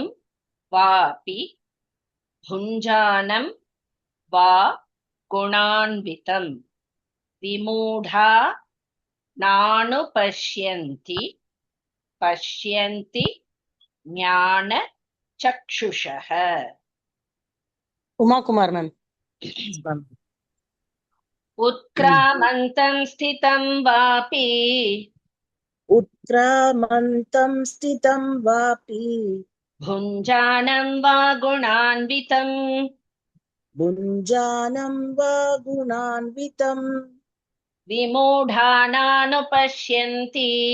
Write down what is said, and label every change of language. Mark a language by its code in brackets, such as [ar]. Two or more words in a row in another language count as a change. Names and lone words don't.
[sa] वापि भुञ्जानं वा गुणान्वितं विमूढा नानु पश्यन्ति ज्ञान चक्षुषः. [ta] உமாகுமார் மேம். [sa] उत्क्रामन्तं स्थितं वापि उत्क्रामन्तं स्थितं वापि भुञ्जानं वा गुणान्वितं भुञ्जानं वा गुणान्वितं विमूढानानुपश्यन्ति